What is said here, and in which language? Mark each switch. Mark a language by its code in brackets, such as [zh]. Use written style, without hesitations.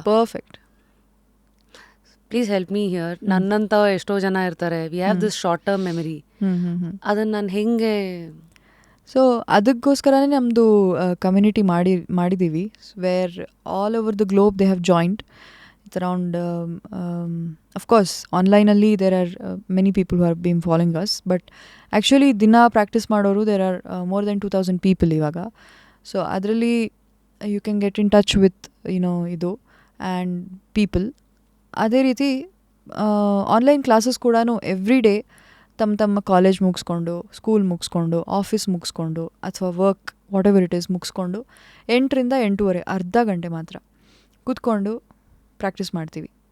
[en] Perfect. Please help me here. [kn] ನನ್ನಂತ ಎಷ್ಟೋ ಜನ ಇರ್ತಾರೆ, [en] We have this short term memory. [kn] ಅದನ್ನು ನಾನು ಹೆಂಗೆ? ಸೊ ಅದಕ್ಕೋಸ್ಕರನೇ ನಮ್ಮದು ಕಮ್ಯುನಿಟಿ ಮಾಡಿದ್ದೀವಿ, [en] Where all over the globe they have joined. It's around, of course, online-alli there are many people who have been following us, but actually [kn] dina practice madoru [en] there are more than 2000 people [kn] ivaga. [en] So [kn] adralli [en] you can get in touch with, [kn] idu [en] and people. [kn] Ade riti online classes kudanu [en] every day [kn] ತಮ್ಮ college ಮುಗಿಸ್ಕೊಂಡು, school ಮುಗಿಸ್ಕೊಂಡು, office ಮುಗಿಸ್ಕೊಂಡು, ಅಥವಾ [en] work whatever it is [kn] ಮುಗಿಸ್ಕೊಂಡು 8ರಿಂದ 8:30 ಅರ್ಧ ಗಂಟೆ ಮಾತ್ರ ಕೂತ್ಕೊಂಡು ಪ್ರಾಕ್ಟೀಸ್ ಮಾಡ್ತೀವಿ.